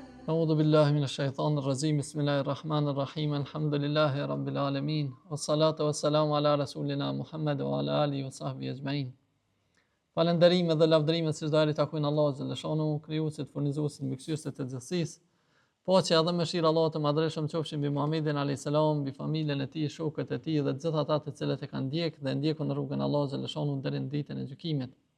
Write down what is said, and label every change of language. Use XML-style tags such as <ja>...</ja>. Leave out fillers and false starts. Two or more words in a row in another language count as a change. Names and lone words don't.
<ar>أعوذ بالله من الشيطان الرجيم بسم الله الرحمن الرحيم الحمد لله رب العالمين والصلاة والسلام على رسولنا محمد وعلى آله وصحبه أجمعين.</ar> <sq>Falënderimet dhe lavdërimet sejdari takojnë Allahut xhaleshanu, krijuesit, furnizuesit, mbikëqyrësit të gjithësisë. Paqja dhe mëshira e Allahut të madhreshëm qofshin mbi Muhamedit</sq> <ar>عليه السلام,</ar> <sq>mbi familjen e tij, shokët e tij dhe të gjithë ata të cilët e kanë ndjekë dhe ndjekun në rrugën e Allahut xhaleshanu deri në ditën e gjykimit.</sq>